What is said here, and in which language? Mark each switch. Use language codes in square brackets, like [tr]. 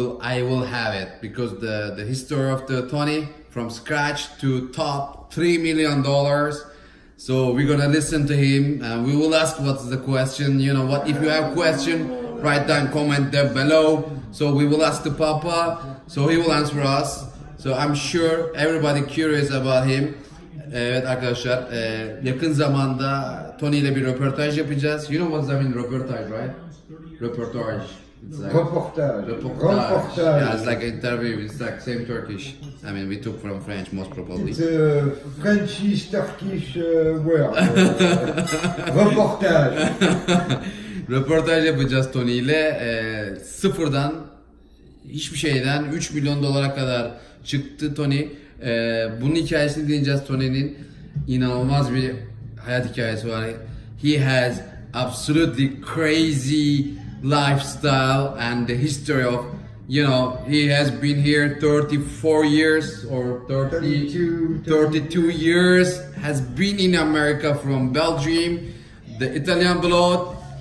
[en] I will have it because the history of the Tony from scratch to top $3 million. So we're gonna listen to him and we will ask what's the question. You know what? If you have question, write down comment there below. So we will ask the Papa. So he will answer us. So I'm sure everybody curious about him. [tr] Evet arkadaşlar, yakın zamanda Tony ile bir röportaj yapacağız. [en] You know what's I mean röportaj, right? Röportaj. It's like Reportage. Yeah, it's like an interview. It's like same Turkish. I mean, we took from French most probably. It's a Frenchish Turkish word. Reportage. [tr] Röportaj yapacağız Tony ile. Sıfırdan, hiçbir şeyden 3 milyon dolara kadar çıktı Tony. Bunun hikayesini dinleyeceğiz. Tony'nin inanılmaz bir hayat hikayesi var. [en] He has absolutely crazy lifestyle and the history of, you know, he has been here 34 years or 32 years, has been in America from Belgium, the Italian blood.